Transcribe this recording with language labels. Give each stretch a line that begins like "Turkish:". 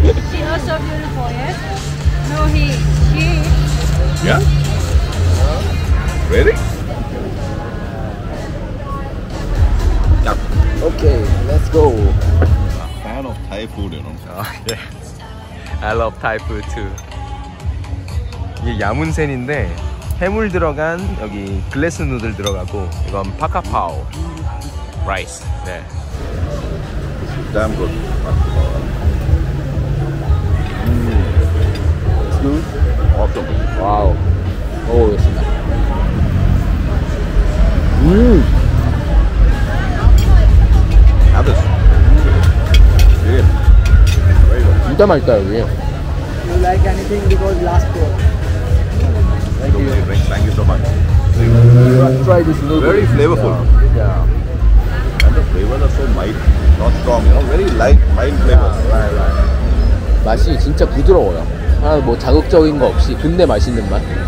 English: She also beautiful, yes? No, she. Yeah. Ready? Okay, let's go. Fan of Thai food, you know. Oh, yeah. I love Thai food too.
Korean: 이게 야문센인데 해물 들어간 여기 글래스 누들 들어가고 이건 파카파오 라이스. 네.
English: Damn good. It's good. Awesome.
Korean: 와우. 먹어보겠습니다.
English: Have this. Yeah. Very good.
Korean: 진짜 맛있다 여기.
English: You like anything because last year. Thank you. Thank you so much. Try this noodle. Very flavorful. Yeah. And the flavors are so mild, not strong. You know, very light, mild flavors.
Korean: 맛이 진짜 부드러워요. 하나 뭐 자극적인 거 없이 근데 맛있는 맛.